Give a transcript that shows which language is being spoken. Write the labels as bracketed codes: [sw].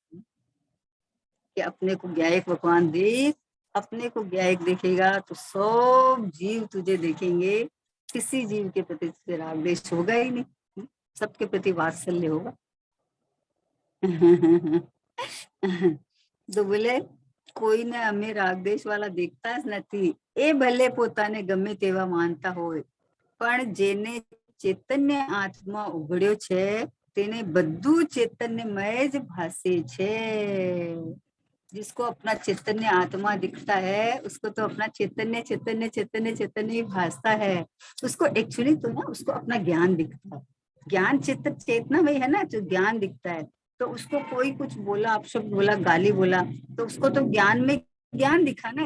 [hi] कि अपने को ज्ञायक भगवान देख, अपने को ज्ञायक देखेगा तो सब जीव तुझे देखेंगे। किसी जीव के प्रति तुझे राग द्वेष होगा ही नहीं, सबके प्रति वात्सल्य होगा। तो बोले [gu] કોઈને અમે રાગદેશ વાળા દેખતા જ નથી, એ ભલે પોતાને ગમે તેવા માનતા હોય, પણ જેને ચૈતન્ય આત્મા ઉઘડ્યો છે તેને બધું ચૈતન્યમય જ ભાસે છે। [hi] जिसको अपना चैतन्य आत्मा दिखता है, उसको तो अपना चैतन्य चैतन्य चैतन्य चैतन्य ही भासता है। उसको एक्चुअली तो ना, उसको अपना ज्ञान दिखता है। ज्ञान चेतना में है ना, जो ज्ञान दिखता है। तो उसको कोई कुछ बोला, अपशब्द बोला, गाली बोला, तो उसको तो ज्ञान में ज्ञान दिखा ना।